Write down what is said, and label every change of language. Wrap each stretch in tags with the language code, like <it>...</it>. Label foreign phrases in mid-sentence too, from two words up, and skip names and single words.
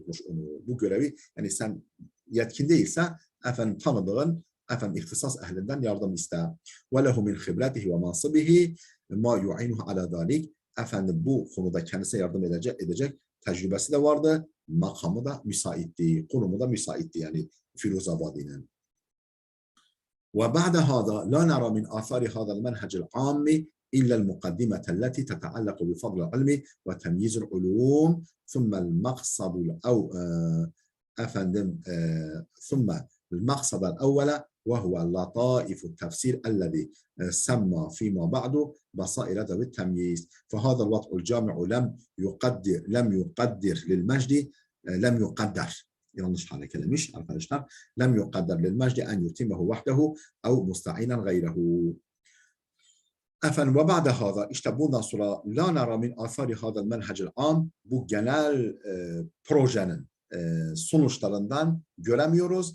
<tr>Bu görevi, yani sen yetkin değilse efendim tanıdığın ihtisas ehlinden yardım iste.</tr> <ar>وله من خبرته ومنصبه ما يعينه على ذلك.</ar> <tr>Bu konuda kendisine yardım edecek tecrübesi de vardı. Makamı da müsaitti, konumu da müsaitti yani Firuzabadi'nin.</tr> <ar>وبعد هذا لا نرى من آثار هذا المنهج العام إلا المقدمة التي تتعلق بفضل العلم وتمييز العلوم ثم المقصد ثم المقصد الأول وهو لطائف التفسير الذي سمى فيما بعد بصائر ذوي التمييز فهذا الوضع الجامع لم يقدر</ar> <tr>yanlış hale gelmiş arkadaşlar.</tr> <ar>لم يقدر للمجد أن يتمه وحده أو مستعينا غيره.</ar> <tr>Efendim</tr> <ar>وبعد هذا</ar> <tr>işte bundan sonra</tr> <ar>لا نرى من آثار هذا المنهج العام</ar> <tr>bu genel projenin sonuçlarından göremiyoruz.</tr>